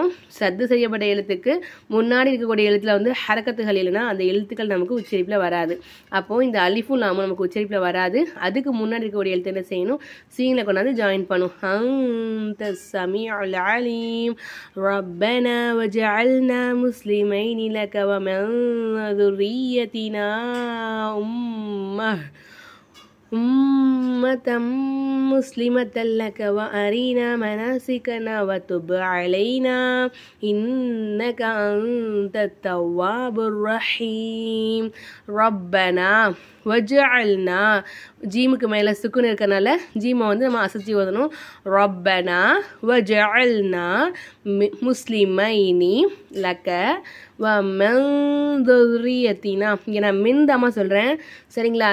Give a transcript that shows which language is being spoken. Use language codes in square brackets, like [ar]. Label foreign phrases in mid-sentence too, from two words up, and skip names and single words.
[ta] சத்து செய்யப்பட்ட எழுத்துக்கு முன்னாடி இருக்கக்கூடிய எழுத்துல வந்து ஹரக்கத்துகள் இல்லைன்னா அந்த எழுத்துக்கள் நமக்கு உச்சரிப்பில் வராது. அப்போது இந்த அலிஃபும் லாமும் நமக்கு உச்சரிப்பில் வராது. அதுக்கு முன்னாடி இருக்கக்கூடிய எழுத்து என்ன செய்யணும், சீனில் கொண்டாந்து ஜாயின் பண்ணும். [ar] أنت السميع العليم. ربنا واجعلنا مسلمين لك ومن ذُرِّيَّتِنَا أمة مسلمة لك وأرنا مناسكنا وتب علينا إنك أنت التواب الرحيم. ربنا வஜஅல்னா. [ta] ஜீமுக்கு மேலே சுக்குன் இருக்கனால ஜீமை வந்து நம்ம அசைச்சி ஓதணும். [ar] ربنا واجعلنا مسلمين لك ومن ذُرِّيَّتِنَا. [ta] இங்கே நான் மின் தாமா சொல்கிறேன். சரிங்களா?